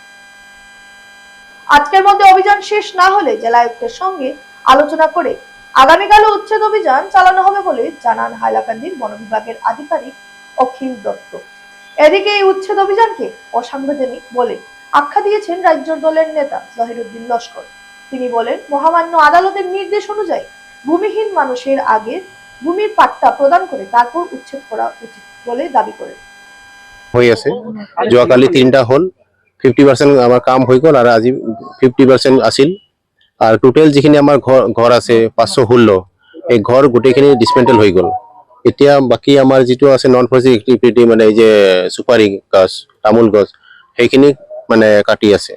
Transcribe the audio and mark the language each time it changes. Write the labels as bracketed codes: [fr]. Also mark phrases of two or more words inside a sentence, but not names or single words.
[bn] আজকের মধ্যে অভিযান শেষ না হলে জেলা আয়ুক্তের সঙ্গে আলোচনা করে আগামীকালও উচ্ছেদ অভিযান চালানো হবে বলে জানান হাইলাকান্দির বন বিভাগের আধিকারিক অখিল দত্ত। এদিকে এই উচ্ছেদ অভিযানকে অসাংবিধানিক বলে আখ্যা দিয়েছেন রাজ্য দলের নেতা জহিরুদ্দিন লস্কর। তিনি বলেন, মহামান্য আদালতের নির্দেশ অনুযায়ী ভূমিহীন মানুষের আগে ভূমির পাট্টা প্রদান করে তারপর উচ্ছেদ করা উচিত বলে দাবি করেন। [as] হৈ আছে যোৱাকালি 3টা হল 50% আমাৰ কাম হৈ গ'ল আৰু আজি 50% আছিল আৰু টোটেল যিখিনি আমাৰ ঘৰ আছে 516 এই ঘৰ গোটেইখিনি ডিসমেন্টেল হৈ গ'ল। এতিয়া বাকি আমাৰ যিটো আছে [en] non forestic activity [as] মানে এই যে সুপাৰি গছ, তামোল গছ সেইখিনি মানে কাটি আছে।